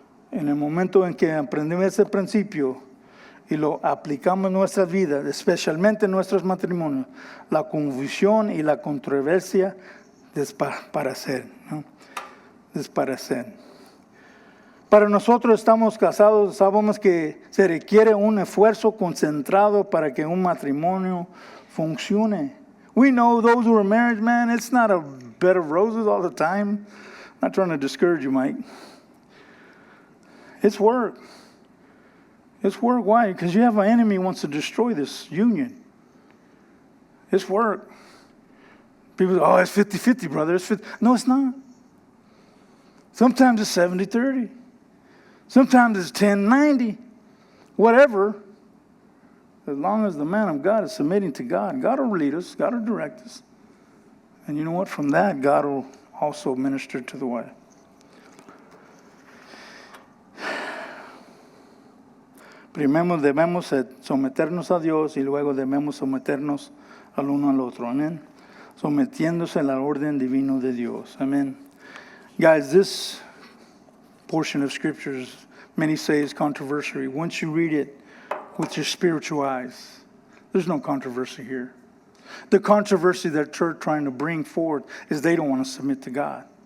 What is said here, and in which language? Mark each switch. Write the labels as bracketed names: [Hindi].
[Spanish] En el momento en que aprendemos ese principio y lo aplicamos en nuestra vida, especialmente en nuestros matrimonios, la confusión y la controversia desaparecen, ¿no? Desaparecen. Para nosotros estamos casados, sabemos que se requiere un esfuerzo concentrado para que un matrimonio funcione. [English] We know those who are married, man, it's not a bed of roses all the time. I'm not trying to discourage you, Mike. It's work. It's work. Why? Because you have an enemy who wants to destroy this union. It's work. People say, oh, it's 50-50, brother. It's 50. No, it's not. Sometimes it's 70-30. Sometimes it's 10-90. Whatever. As long as the man of God is submitting to God, God will lead us, God will direct us. And you know what? From that, God will also minister to the wife. [Spanish] Primero debemos someternos a Dios y luego debemos someternos al uno al otro. Amén. Sometiéndose a la orden divina de Dios. Amén. [English] Guys, this portion of scriptures, many say is controversial. Once you read it with your spiritual eyes, there's no controversy here. The controversy that church trying to bring forth is they don't want to submit to God.